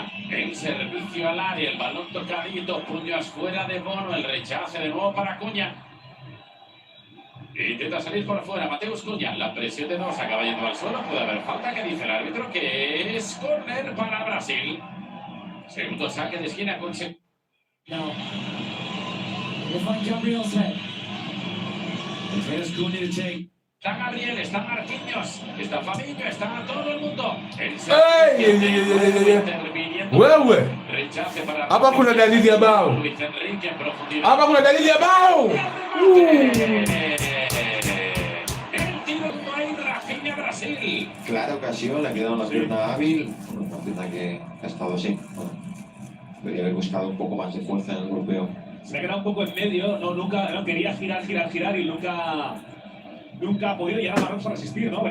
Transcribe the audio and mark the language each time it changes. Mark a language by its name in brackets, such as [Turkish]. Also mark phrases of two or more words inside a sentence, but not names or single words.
[Spanish] El servicio al área, el balón tocadito, puños fuera de Bono, el rechace de nuevo para Cunha. Intenta salir por fuera Mateus Cunha, la presión de 2 acaba yendo al suelo, puede haber falta, que dice el árbitro, que es córner para Brasil. Segundo saque de esquina con No. [English] We'll find Gabriel's head. There's Cunha to take. [Spanish] Está Gabriel, está Marquinhos, está Fabinho, está todo el mundo. [Swahili] Wewe, [Spanish] Rechace para [Swahili] hapa kuna dalili ya bao. [Spanish] Luis Enrique en profundidad. [Swahili] Hapa kuna dalili ya bao. [Spanish] El tiro no hay Rafinha Brasil. Clara ocasión, le ha quedado una pierna hábil, una pierna que ha estado así. Bueno, debería haber buscado un poco más de fuerza en el golpeo. Se ha quedado un poco en medio, no quería girar y nunca ha podido llegar a Marruecos a resistir, ¿no?